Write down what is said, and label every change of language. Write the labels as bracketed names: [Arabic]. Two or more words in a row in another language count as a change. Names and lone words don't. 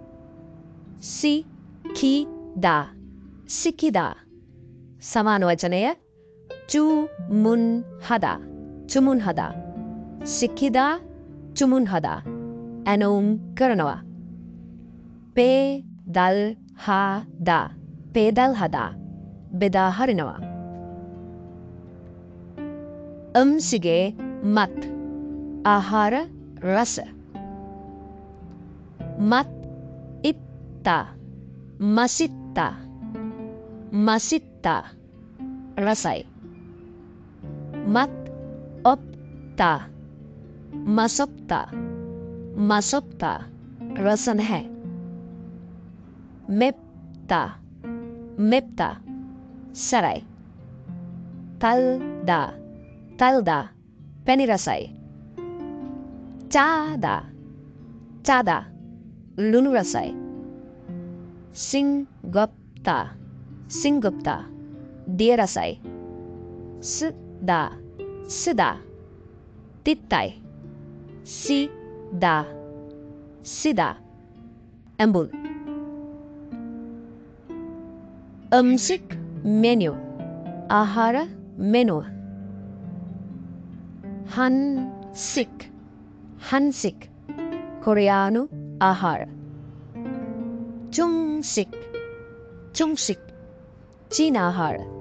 [Korean] 시키다 [Sinhala] සමාන වචනය [Korean] 주문 하다. 시키다 주문 하다 [Sinhala] ඇනවුම් කරනවා. [Korean] 배달 하다 [Sinhala] බෙදා හරිනවා. [Korean] 음식의 맛 [Sinhala] ආහාර රස. [Korean] 맛 맛있다 රසයි. 맛 없다 [Sinhala] රස නැහැ. [Korean] 맵다 සරයි. [Sinhala] 달다 පැණි රසයි. 짜다 ලුණු රසයි. 싱겁다 දිය රසයි. 쓰다 තිත්තයි. සිදා ඇඹුල්. [Korean] 음식 메뉴 [Sinhala] ආහාර මෙනුව. 한식 කොරියානු ආහාර. 중식 චීන ආහාර.